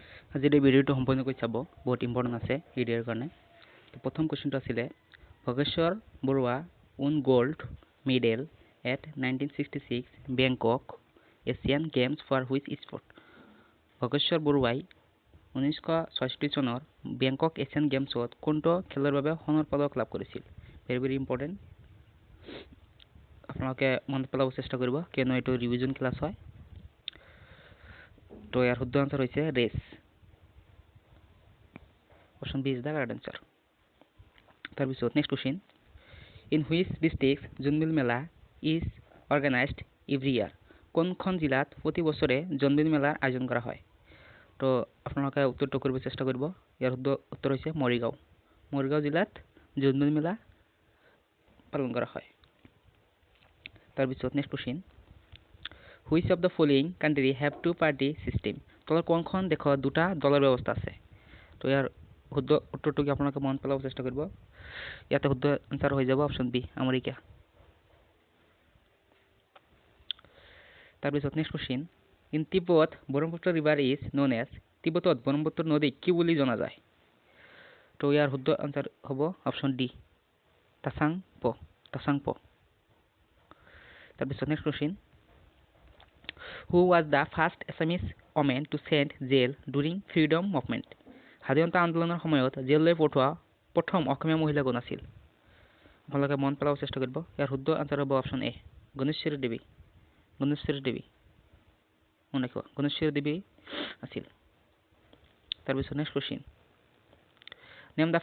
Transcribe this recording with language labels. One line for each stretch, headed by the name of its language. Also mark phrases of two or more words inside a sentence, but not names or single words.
Assamese: আজিৰ এই ভিডিঅ'টো সম্পূৰ্ণকৈ চাব বহুত ইম্পৰ্টেণ্ট আছে ভিডিঅ'ৰ কাৰণে তো প্ৰথম কোৱেশ্চনটো আছিলে ভগেশ্বৰ বৰুৱা
English: won gold medal at 1966 Bangkok Asian Games for which sport
Assamese: ভগেশ্বৰ বৰুৱাই 1966 চনৰ বেংকক এছিয়ান গেমছত কোনটো খেলৰ বাবে সোণৰ পদক লাভ কৰিছিল
English: very very important
Assamese: আপোনালোকে মনত পেলাব চেষ্টা কৰিব কিয়নো এইটো
English: revision class
Assamese: হয় তো ইয়াৰ শুদ্ধ আনসাৰ হৈছে ৰেচ
English: Option B is the correct answer. তাৰপিছত next question. In which district Jonbil Mela is organized every year?
Assamese: কোনখন জিলাত প্ৰতি বছৰে জোনবিল মেলাৰ আয়োজন কৰা হয় তো আপোনালোকে উত্তৰটো কৰিব চেষ্টা কৰিব ইয়াৰ শুদ্ধ উত্তৰ হৈছে মৰিগাঁও মৰিগাঁও জিলাত জোনবিল মেলা পালন কৰা হয় তাৰপিছত
English: next question. Which of the following country have two party system?
Assamese: তলৰ কোনখন দেশত দুটা দলৰ ব্যৱস্থা আছে তো ইয়াৰ শুদ্ধ উত্তৰটো কি আপোনালোকে মন পেলাব চেষ্টা কৰিব ইয়াতে শুদ্ধ আনসাৰ হৈ যাব
English: option B
Assamese: আমেৰিকা তাৰপিছত
English: next question in Tibet Brahmaputra river is known as
Assamese: তিব্বতত ব্ৰহ্মপুত্ৰ নদী কি বুলি জনা যায় তো ইয়াৰ শুদ্ধ আনসাৰ হ'ব
English: option D
Assamese: তাচাংপ তাৰপিছত
English: next question who was the first Assamese woman to send jail during freedom movement
Assamese: স্বাধীনতা আন্দোলনৰ সময়ত জেললৈ পঠোৱা প্ৰথম অসমীয়া মহিলা কোন আছিল আপোনালোকে মন পেলাব চেষ্টা কৰিব ইয়াৰ শুদ্ধ আনসাৰ হ'ব
English: option A
Assamese: গণেশ্বৰী দেৱী মনে ৰাখিব গণেশ্বৰী দেৱী আছিল তাৰপিছত
English: next question name the